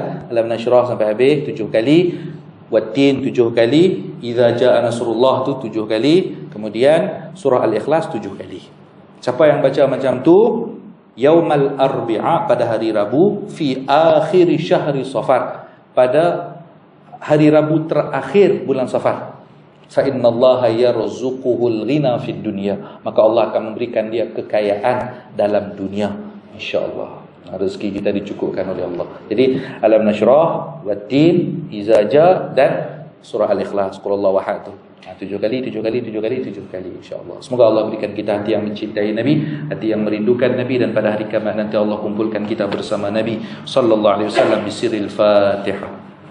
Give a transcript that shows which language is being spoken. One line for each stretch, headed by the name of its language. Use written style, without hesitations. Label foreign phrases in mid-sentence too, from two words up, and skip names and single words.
Malay: Alam Nashrah sampai habis 7 kali, Wat-Tin 7 kali, Idza Jaa Nasrullah tu 7 kali, kemudian surah Al-Ikhlas 7 kali. Siapa yang baca macam tu
Arabic: يوم الأربعاء,
Malay: pada hari Rabu,
Arabic: في آخر شهر صفر,
Malay: pada hari Rabu terakhir bulan Safar.
Arabic: فإن الله يرزقه الغنى في الدنيا,
Malay: maka Allah akan memberikan dia kekayaan dalam dunia, insyaallah. Rezeki kita dicukupkan oleh Allah. Jadi Alam Nashrah, Wat-Tin, Idza Ja dan surah Al-Ikhlas,
Arabic: قل هو الله أحد
Malay: tu. 7 kali insyaallah. Semoga Allah berikan kita hati yang mencintai Nabi, hati yang merindukan Nabi, dan pada hari kiamat nanti Allah kumpulkan kita bersama Nabi
Arabic: صلى الله عليه وسلم بسر الفاتحة.